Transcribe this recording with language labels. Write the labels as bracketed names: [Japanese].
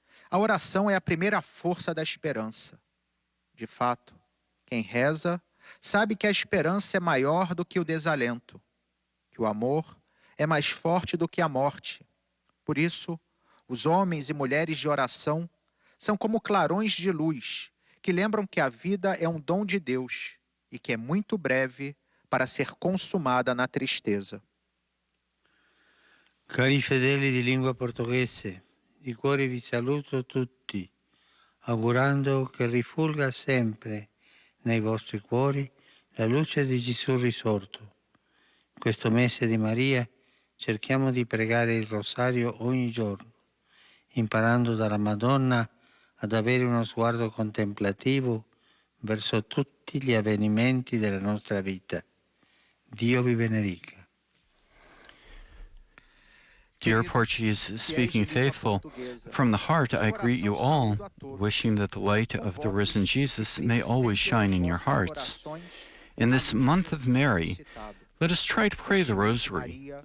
[Portuguese] A oração é a primeira força da esperança. De fato, quem reza sabe que a esperança é maior do que o desalento, que o amor é mais forte do que a morte. Por isso, os homens e mulheres de oração são como clarões de luz, que lembram que a vida é um dom de Deus e que é muito breve para ser consumada na tristeza. [Italian] Cari fedeli di lingua portoghese, di cuore vi saluto tutti, augurando che rifulga sempre nei vostri cuori la luce di Gesù risorto. In questo mese di Maria cerchiamo di pregare il rosario ogni giorno, imparando dalla Madonna ad avere uno sguardo contemplativo verso tutti gli avvenimenti della nostra vita. Dio vi benedica. [English] Dear Portuguese speaking faithful, from the heart I greet you all, wishing that the light of the risen Jesus may always shine in your hearts. In this month of Mary, let us try to pray the Rosary.